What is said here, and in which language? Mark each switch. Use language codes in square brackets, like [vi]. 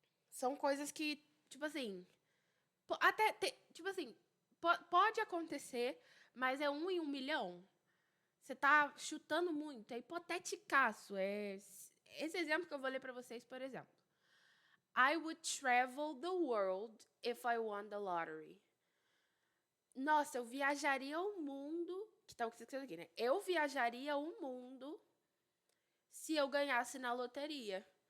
[pt] São coisas que, tipo assim, tipo assim, pode acontecer, mas é 1 em 1 milhão. Você está chutando muito, é hipoteticaço. Esse exemplo que eu vou ler para vocês, por exemplo. [en] I would travel the world if I won the lottery. [pt] Nossa, eu viajaria o mundo. Que tá o que você escreveu aqui, né? Eu viajaria o mundo se eu ganhasse na loteria.